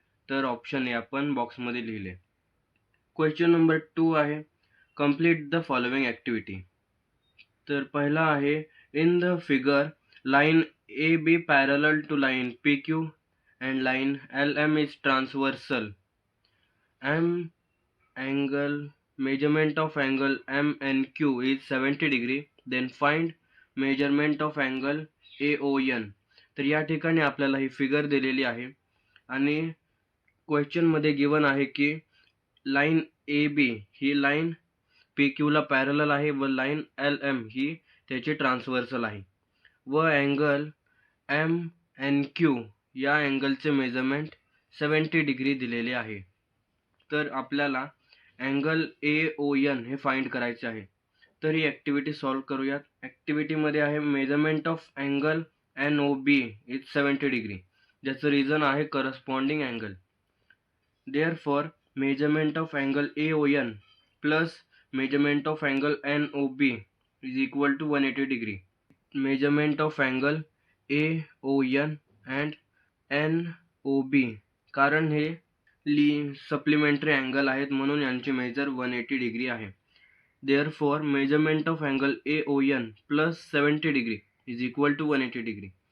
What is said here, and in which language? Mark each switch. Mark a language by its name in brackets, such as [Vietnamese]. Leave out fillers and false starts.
[Marathi] तर option A आपण बॉक्समध्ये लिहिले. क्वेश्चन नंबर 2 आहे [English] Complete the following activity. [Marathi] तर पहिला आहे [English] In the figure line A B parallel to line P Q and line L M is transversal. measurement of angle MNQ is 70 degree. Then find measurement of angle AON. [Marathi] तर या ठिकाणी आपल्याला ही figure दिलेली आहे आणि क्वेश्चन मध्ये given आहे की line A B he line P क्यूला parallel आहे व लाईन एल एम ही त्याची ट्रान्सव्हर्सल आहे व अँगल एम एन क्यू या अँगलचे मेजरमेंट 70 डिग्री दिलेले आहे. तर आपल्याला अँगल AON हे फाइंड करायचे आहे. तर ही ॲक्टिव्हिटी सॉल्व्ह करूयात. ॲक्टिव्हिटीमध्ये आहे [English] measurement of angle NOB is 70 degree, [Marathi] ज्याचं रिझन आहे corresponding angle. [English] Therefore measurement of angle AON plus measurement of angle NOB is equal to 180 degree. Measurement of angle AON and NOB, [Marathi] कारण हे supplementary angle आहेत म्हणून यांची major 180 degree आहे. [English] Therefore measurement of angle AON plus 70 degree is equal to 180 degree.